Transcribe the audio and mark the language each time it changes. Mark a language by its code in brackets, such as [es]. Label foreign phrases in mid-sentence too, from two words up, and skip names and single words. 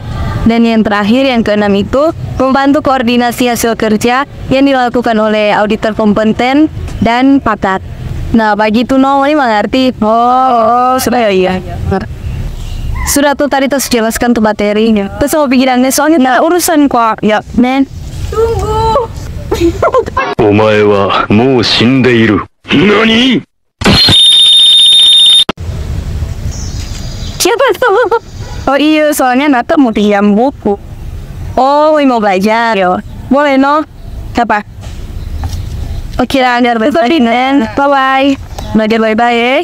[id] Dan yang terakhir, yang keenam itu membantu koordinasi hasil kerja yang dilakukan oleh auditor kompeten dan pakar. Nah, begitu ini mengerti. Sudah ya. Sudah tuh tadi terus jelaskan tuh materinya. Terus mau pikirannya soalnya urusan kok. Ya, Nen. Tunggu. [ja] お前はもう死んでいる。何？ [id] Siapa tuh? Oh iya, soalnya Nata mau pinjam buku. Oh, mau belajar ya. Boleh no? Apa? Oke lah, biar baik-baik, Nen. Bye-bye. Belajar baik-baik.